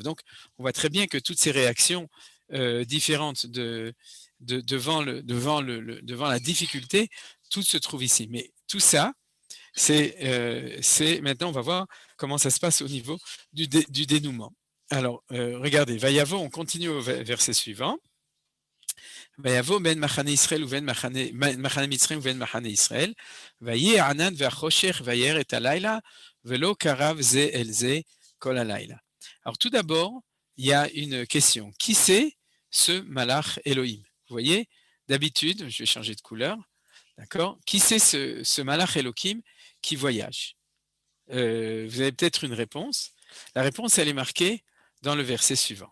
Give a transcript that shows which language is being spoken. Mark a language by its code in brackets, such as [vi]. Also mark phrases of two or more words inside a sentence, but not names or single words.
[fr] Donc, on voit très bien que toutes ces réactions différentes devant la difficulté, tout se trouve ici. Mais tout ça, c'est maintenant, on va voir comment ça se passe au niveau du dénouement. Alors, regardez, Vayavo, on continue au verset suivant. [he] ויבוא בין מחנה ישראל ובין מחנה מצרים ובין מחנה ישראל, ויהי הענן והחושך וירא את הלילה, ולא קרב זה אל זה כל הלילה. [fr] Alors tout d'abord, il y a une question. Qui c'est ce [he] מלאך אלהים? [fr] Vous voyez, d'habitude, je vais changer de couleur, d'accord? Qui c'est ce [he] מלאך אלהים [fr] qui voyage? Vous avez peut-être une réponse. La réponse, elle est marquée dans le verset suivant.